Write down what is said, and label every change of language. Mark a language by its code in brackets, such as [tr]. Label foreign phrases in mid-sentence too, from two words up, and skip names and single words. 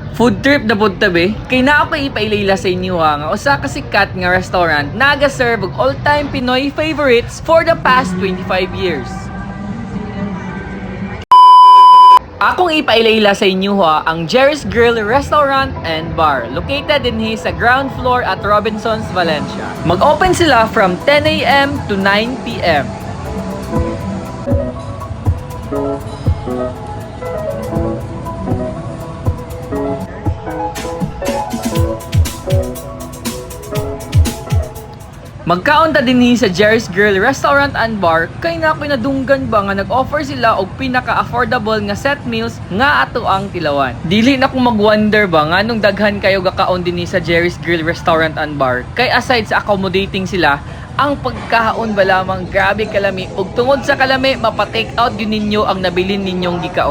[ceb] Food trip na pud tabi. Kay naa pa ipailayla sa inyo nga usa ka sikat nga restaurant naga-serve og [en] all-time Pinoy favorites for the past 25 years. [ceb] Akong ipailayla sa inyo ang Jerry's Grill Restaurant and Bar, located din sa ground floor at Robinsons, Valencia. Mag-open sila [en] from 10 a.m. to 9 p.m. [ceb] Magkaunta din sa Jerry's Grill Restaurant and Bar kay nga ako'y nadunggan ba nga nag-offer sila og pinaka-affordable nga [en] set meals [ceb] nga ato ang tilawan. Dili na ko mag-wonder ba nga nung daghan kayo gakaon din sa Jerry's Grill Restaurant and Bar kay aside sa accommodating sila, ang pagkaon ba lamang grabe kalami ug tungod sa kalami mapa- [en] take out [ceb] gyud ninyo ang nabilin ninyong gikaon.